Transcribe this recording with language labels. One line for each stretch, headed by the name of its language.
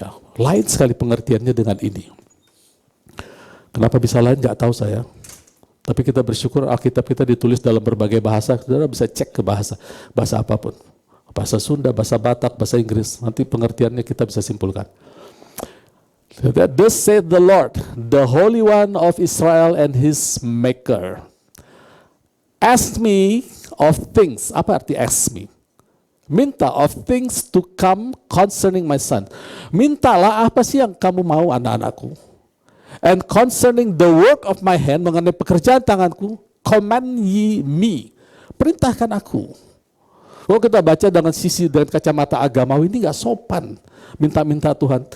Indonesian: Ya, lain sekali pengertiannya dengan ini. Kenapa bisa lain? Nggak tahu saya. Tapi kita bersyukur Alkitab kita ditulis dalam berbagai bahasa. Saudara bisa cek ke bahasa apapun. Bahasa Sunda, bahasa Batak, bahasa Inggris. Nanti pengertiannya kita bisa simpulkan.
English: Thus saith the Lord, the Holy One of Israel and His Maker. Ask me of things.
Indonesian: Apa arti
English: ask me?
Indonesian: Minta
English: of things to come concerning my son.
Indonesian: Mintalah apa sih yang kamu mau, anak-anakku.
English: And concerning the work of my hand,
Indonesian: mengenai pekerjaan tanganku,
English: command ye me.
Indonesian: Perintahkan aku. Kalau kita baca dengan kacamata agamawi, ini gak sopan minta-minta Tuhan.